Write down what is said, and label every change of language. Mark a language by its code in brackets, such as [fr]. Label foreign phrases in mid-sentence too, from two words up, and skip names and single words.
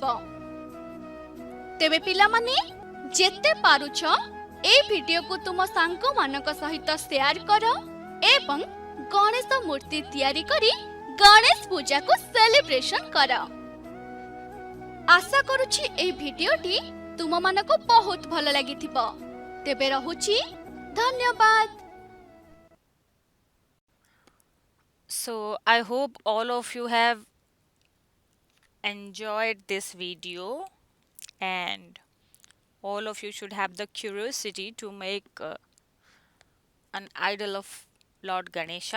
[or] ତେବେ ପିଲାମାନେ, ଯେତେ ପାରୁଛ এই ভিডিওକୁ ତୁମ ସାଙ୍ଗମାନଙ୍କ ସହିତ ସେୟାର କର ଏବଂ ଗଣେଶ ମୂର୍ତ୍ତି ତିଆରି କରି ଗଣେଶ ପୂଜାକୁ ସେଲିବ୍ରେସନ କର। ଆଶା କରୁଛି এই ଭିଡିଓଟି ତୁମମାନଙ୍କୁ ବହୁତ ଭଲ ଲାଗିଥିବ। ତେବେ ରହୁଛି, ଧନ୍ୟବାଦ। [en] So I hope all of you have enjoyed this video, and all of you should have the curiosity to make an idol of Lord Ganesha.